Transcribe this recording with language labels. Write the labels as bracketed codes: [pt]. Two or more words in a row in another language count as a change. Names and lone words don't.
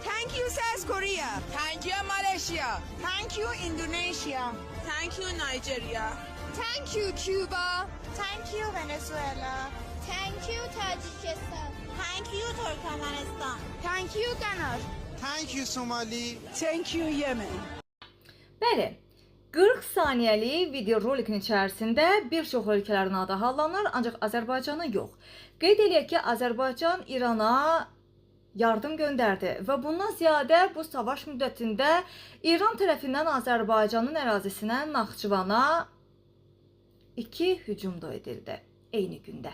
[en] Thank you, South Korea. Thank you, Malaysia. Thank you, Indonesia. Thank you, Nigeria. Thank you, Cuba. Thank you, Venezuela. Thank you, Tajikistan. Thank you, Turkmenistan. Thank you, Ghana. Thank you, Somali. Thank you, Yemen. [az] Bəli, 40 saniyəlik video rolikin içərisində bir çox ölkələrin adı hallanır, ancaq Azərbaycanı yox. Qeyd eləyək ki, Azərbaycan İrana yardım göndərdi və bundan ziyadə bu savaş müddətində İran tərəfindən Azərbaycanın ərazisinə Naxçıvana 2 hücum da edildi eyni gündə.